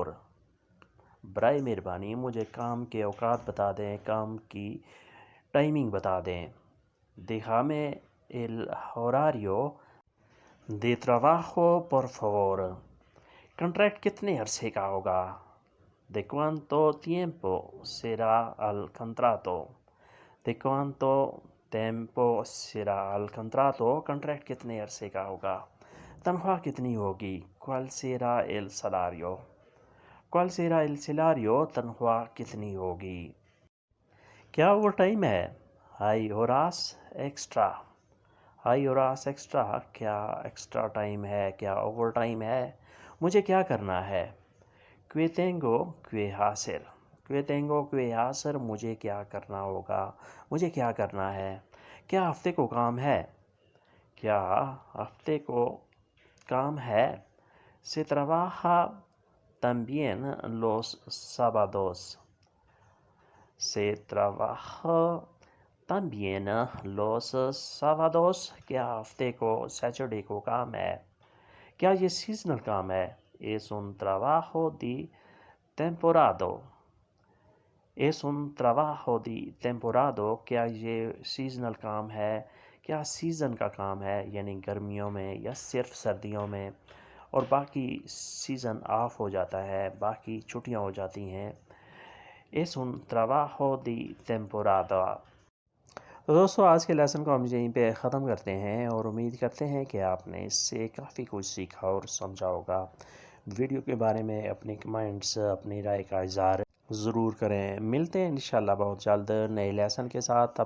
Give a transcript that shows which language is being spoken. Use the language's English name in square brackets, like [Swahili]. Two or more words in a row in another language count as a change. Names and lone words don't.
[Urdu] برائے مہربانی مجھے کام کے اوقات بتا دیں، کام کی ٹائمنگ بتا دیں۔ [Spanish] Dígame el horario de trabajo, por favor. [Urdu] کانٹریکٹ کتنے عرصے کا ہوگا؟ [Spanish] ¿De cuánto tiempo será el contrato? ¿De cuánto tiempo será el contrato? [Urdu] کانٹریکٹ کتنے عرصے کا ہوگا؟ تنخواہ کتنی ہوگی؟ [Spanish] ¿Cuál será el salario? ¿Cuál será el salario? [Urdu] تنخواہ کتنی ہوگی؟ کیا اوور ٹائم ہے؟ [Spanish] ¿Hay horas extra? ¿Hay horas extra? [Urdu] کیا ایکسٹرا ٹائم ہے، کیا اوور ٹائم ہے؟ مجھے کیا کرنا ہے؟ [Spanish] ¿Qué tengo que hacer? ¿Qué tengo que hacer? [Urdu] مجھے کیا کرنا ہوگا، مجھے کیا کرنا ہے؟ کیا ہفتے کو کام ہے؟ کیا ہفتے کو کام ہے؟ [Spanish] Se trabaja también los sábados. Se trabaja también los sábados. [Urdu] کیا ہفتے کو سیچرڈے کو کام ہے؟ کیا یہ سیزنل کام ہے؟ [Spanish] Es un trabajo de temporada. Es un trabajo de temporada. [Urdu] کیا یہ سیزنل کام ہے؟ کیا سیزن کا کام ہے، یعنی گرمیوں میں یا صرف سردیوں میں، اور باقی سیزن آف ہو جاتا ہے، باقی چھٹیاں ہو جاتی ہیں۔ [Spanish] Es un trabajo de temporada. [Urdu] تو دوستو آج کے لیسن کو ہم یہیں پہ ختم کرتے ہیں، اور امید کرتے ہیں کہ آپ نے اس سے کافی کچھ سیکھا اور سمجھا ہوگا۔ ویڈیو کے بارے میں اپنے کمنٹس، اپنی رائے کا اظہار ضرور کریں. ملتے ہیں انشاءاللہ بہت جلد نئے لیسن کے ساتھ.